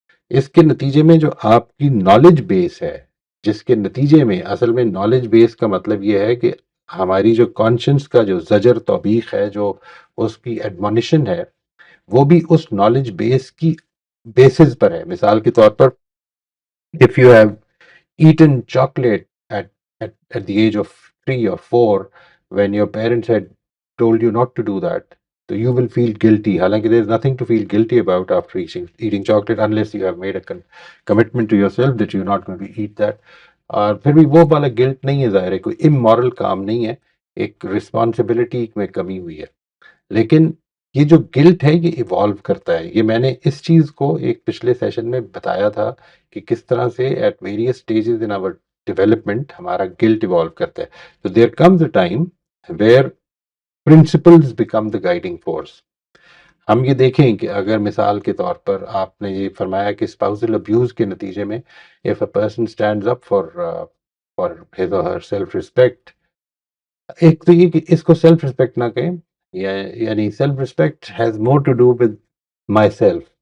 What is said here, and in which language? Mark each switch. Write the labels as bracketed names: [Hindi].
[Urdu] اس کے نتیجے میں جو آپ کی نالج بیس ہے، جس کے نتیجے میں اصل میں نالج بیس کا مطلب یہ ہے کہ ہماری جو کانشنس کا جو زجر توبیخ ہے، جو اس کی ایڈمونیشن ہے، وہ بھی اس نالج بیس کی بیسز پر ہے. مثال کے طور پر [English] if you have eaten chocolate at the age of 3 or 4 when your parents had told you not to do that, so you will feel guilty. Halanki, there is nothing to feel guilty about after eating chocolate unless you have made a commitment to yourself that you're not going to eat that. [Urdu] اور پھر بھی وہ والا guilt نہیں ہے، ظاہر ہے کوئی امورل کام نہیں ہے، ایک رسپانسبلٹی میں کمی ہوئی ہے. لیکن یہ جو گلٹ ہے یہ ایوالو کرتا ہے. یہ میں نے اس چیز کو ایک پچھلے سیشن میں بتایا تھا کہ کس طرح سے [English] at various stages in our development [Urdu] ہمارا گلٹ ایوالو کرتا ہے. [English] تو there comes a time where principles become the guiding force. [Urdu] ہم یہ دیکھیں کہ اگر مثال کے طور پر آپ نے یہ فرمایا کہ اسپاؤزل ابیوز کے نتیجے میں [English] if a person stands up for his or her self respect، [Urdu] ایک تو یہ کہ اس کو [English] Self respect نہ کہیں، یعنی self respect has more to do with myself.